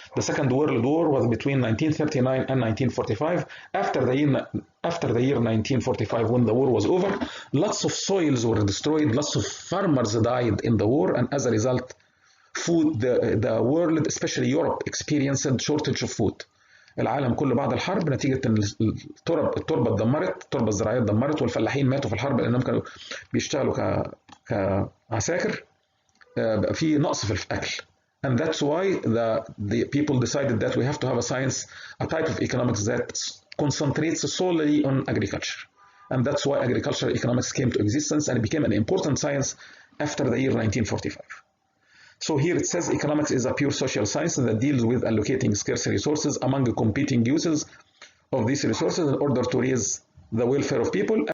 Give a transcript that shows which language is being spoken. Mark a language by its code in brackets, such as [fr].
[en] The Second World War was between 1939 and 1945. After the year 1945, when the war was over, lots of soils were destroyed, lots of farmers died in the war, and as a result, the world, especially Europe, experienced shortage of food. [ar] العالم كله بعد الحرب نتيجة ان التربة اتدمرت، التربة الزراعية اتدمرت، والفلاحين ماتوا في الحرب لانهم كانوا بيشتغلوا كعساكر، بقى في نقص في الأكل. [en] And that's why the people decided that we have to have a science, a type of economics that concentrates solely on agriculture. And that's why agricultural economics came to existence and it became an important science after the year 1945. So here it says economics is a pure social science that deals with allocating scarce resources among competing uses of these resources in order to raise the welfare of people.